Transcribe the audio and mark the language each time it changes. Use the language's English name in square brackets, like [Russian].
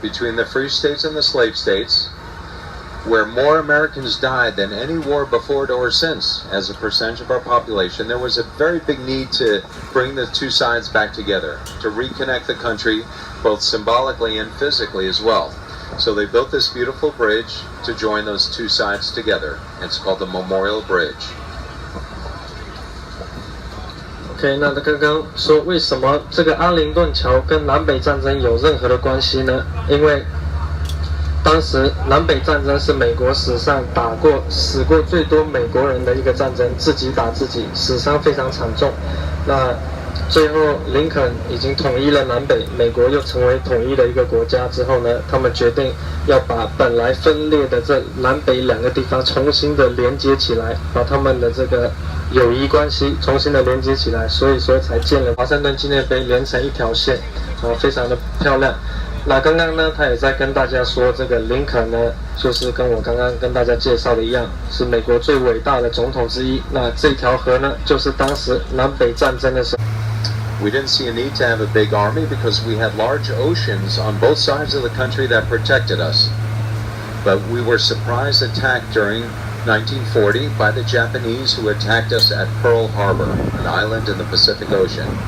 [English] Between the free states and the slave states, where more Americans died than any war before it or since as a percentage of our population, there was a very big need to bring the two sides back together, to reconnect the country both symbolically and physically as well. So they built this beautiful bridge to join those two sides together. It's called the Memorial Bridge. [Chinese] OK， 那刚刚说为什么这个阿灵顿桥跟南北战争有任何的关系呢？因为当时南北战争是美国史上死过最多美国人的一个战争，自己打自己，死伤非常惨重。那最后林肯已经统一了南北，美国又成为统一的一个国家之后呢，他们决定要把本来分裂的这南北两个地方重新的连接起来，把他们的这个友谊关系重新的连接起来，所以说才建了华盛顿纪念碑，连成一条线，非常的漂亮。那刚刚呢，他也在跟大家说，这个林肯呢，就是跟我刚刚跟大家介绍的一样，是美国最伟大的总统之一。那这条河呢，就是当时南北战争的时候。 [English] We didn't see a need to have a big army because we had large oceans on both sides of the country that protected us. But we were surprise attacked during 1940 by the Japanese who attacked us at Pearl Harbor, an island in the Pacific Ocean.